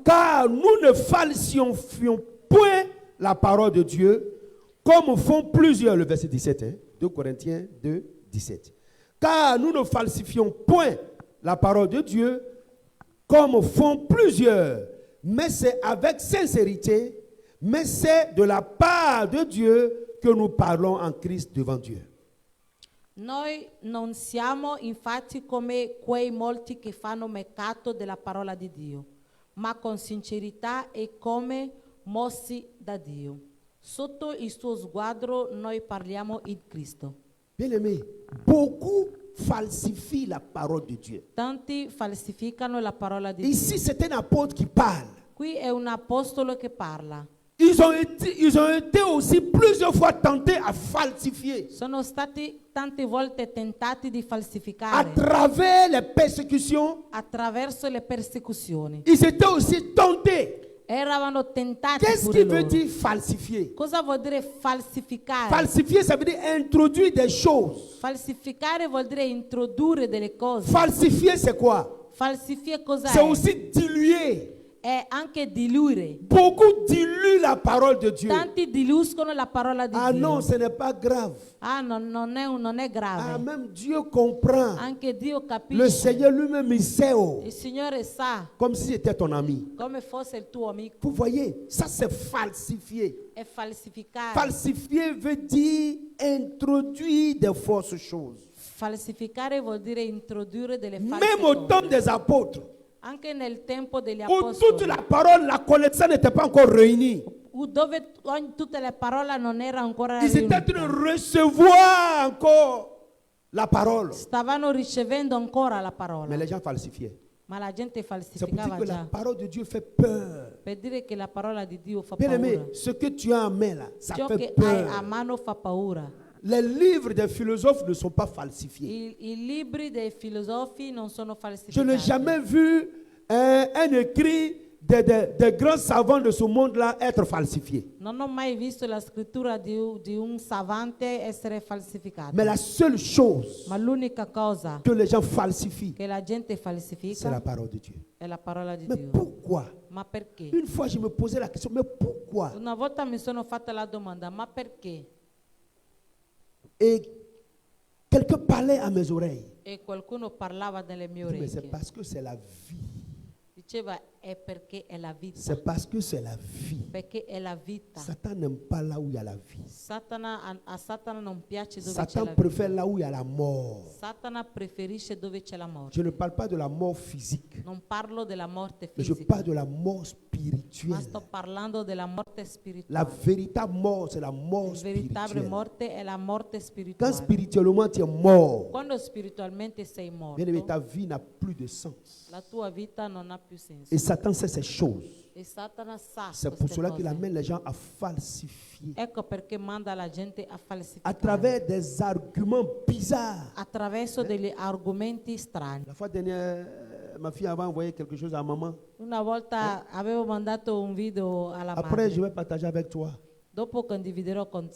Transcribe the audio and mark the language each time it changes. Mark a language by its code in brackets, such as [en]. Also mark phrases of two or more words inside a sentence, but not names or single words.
[fr] Car nous ne falsifions point la parole de Dieu, comme font plusieurs, le verset 17, 2 Corinthiens 2, 17. Car nous ne falsifions point la parole de Dieu, comme font plusieurs, mais c'est avec sincérité, mais c'est de la part de Dieu que nous parlons en Christ devant Dieu. [it] Noi non siamo infatti come quei molti che fanno mercato della parola di Dio, ma con sincerità e come mossi da Dio. Sotto il suo sguardo noi parliamo in Cristo. [fr] Bien-aimés, beaucoup falsifient la parole de Dieu. [it] Tanti falsificano la parola di [fr] Ici, [it] Dio. [fr] c'est un apôtre qui parle. [it] Qui è un apostolo che parla. [fr] Ils ont été aussi plusieurs fois tentés à falsifier [it] Sono stati tante volte tentati di [fr] à [it] falsificare [fr] travers les persécutions. [it] attraverso le persecuzioni. [fr] Ils étaient aussi tentés. [it] Eravano tentati [fr] Qu'est-ce [it] pure [fr] qui veut [it] loro. [fr] dire falsifier? [it] Cosa vuol dire falsificare? [fr] Falsifier, ça veut dire introduire des choses. [it] Falsificare vuol dire introdurre delle cose. [fr] Falsifier, c'est quoi? [it] Falsifiare cosa [fr] C'est [it] è? [fr] aussi diluer. [it] È anche diluire. [fr] Beaucoup diluent la parole de Dieu. [it] Tanti diluscono la parola di Ah Dio. [fr] non, ce n'est pas grave. [it] Ah, non è grave. [fr] Ah, même Dieu comprend. [it] Anche Dio [fr] Le [it] capisce. [fr] Seigneur lui-même, il sait. Oh. [it] Il Signore sa, [fr] Comme si c'était ton ami. [it] come fosse il tuo amico. [fr] Vous voyez, ça c'est falsifier. [it] È falsificare. [fr] Falsifier veut dire introduire des fausses choses. [it] Falsificare vuol dire introdurre delle false [fr] Même au temps [it] cose. [fr] des apôtres, [it] Anche nel tempo degli [fr] où toute [it] apostoli, [fr] la parole, la connaissance n'était pas encore réunie. [it] dove tutte le parole non erano ancora [fr] Ils étaient en train [it] riunite. [fr] de recevoir encore la parole. [it] Stavano ricevendo ancora la parola, [fr] Mais les gens falsifiaient. [it] ma la gente [fr] C'est pour dire [it] falsificava [fr] que la [it] già. [fr] parole de Dieu fait peur. [it] Per dire che la parola di Dio fa [fr] Bien aimé, [it] paura. [fr] ce que tu as en main là, ça [it] Ciò [fr] fait [it] che hai a [fr] peur. [it] mano fa paura. [fr] Les livres des philosophes ne sont pas falsifiés. [it] I libri dei filosofi non sono [fr] Je [it] falsificati. [fr] n'ai jamais vu un écrit des grands savants de ce monde-là être falsifié. [it] Non ho mai visto la scrittura di un savante essere falsificata. [fr] Mais la seule chose [it] Ma l'unica cosa [fr] que les gens falsifient, [it] che la gente [fr] c'est la [it] falsifica [fr] parole de Dieu. [it] è la parola di [fr] Mais [it] Dio. [fr] pourquoi? [it] Ma perché? [fr] Une fois, je me posais la question, mais pourquoi? [it] Una volta mi sono fatta la domanda, ma perché? [fr] Et quelqu'un parlait à mes oreilles. [it] E qualcuno parlava nelle mie [fr] Je dis, mais c'est [it] orecchie. [fr] parce que c'est la vie. [it] Diceva, è perché è la vita. [fr] C'est parce que c'est la vie. [it] Perché è la vita. [fr] Satan n'aime pas là où il y a la vie. [it] A Satana non piace dove c'è [fr] Satan [it] la vita. [fr] préfère là où il y a la mort. [it] Satana preferisce dove c'è la morte. [fr] Je ne parle pas de la mort physique, [it] Non parlo della morte [fr] mais je [it] fisica, [fr] parle de la mort [it] ma [fr] spirituelle. [it] sto parlando della morte [fr] La [it] spirituale. [fr] véritable mort, c'est la mort [it] La veritable [fr] spirituelle. [it] morte è la morte [fr] Quand [it] spirituale. [fr] spirituellement tu es mort, [it] Quando spiritualmente sei morto, [fr] bien aimé, ta vie n'a plus de sens. [it] la tua vita non ha più senso. [fr] Et Satan sait ces choses. [it] E Satana sa [fr] C'est pour [it] queste [fr] cela qu'il [it] cose. [fr] amène les gens à falsifier [it] Ecco perché manda la gente a [fr] à [it] falsificare [fr] travers des arguments bizarres. [it] attraverso degli argomenti strani. [fr] La fois dernière, ma fille avait envoyé quelque chose à maman. [it] Una volta avevo mandato un video alla [fr] Après, je [it] madre. [fr] vais partager avec toi. [it] Dopo condividerò con